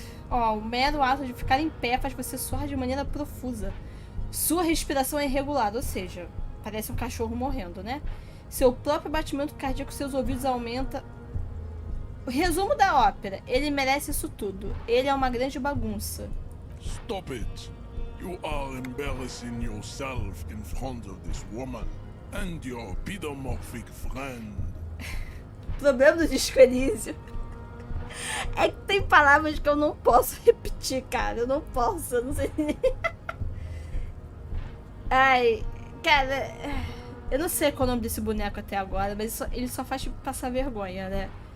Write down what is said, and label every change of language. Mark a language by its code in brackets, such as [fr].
[pt] O mero ato de ficar em pé faz você suar de maneira profusa. Sua respiração é irregular, ou seja, parece um cachorro morrendo, né? Seu próprio batimento cardíaco, seus ouvidos aumenta. O resumo da ópera, ele merece isso tudo. Ele é uma grande bagunça. [en] Stop it! You are embarrassing yourself in front of this woman and your pedomorphic friend. [pt] O problema do disco Elysium é que tem palavras que eu não posso repetir, cara. Eu não posso, eu não sei nem. Cara, eu não sei qual é o nome desse boneco até agora, mas ele só faz passar vergonha, né?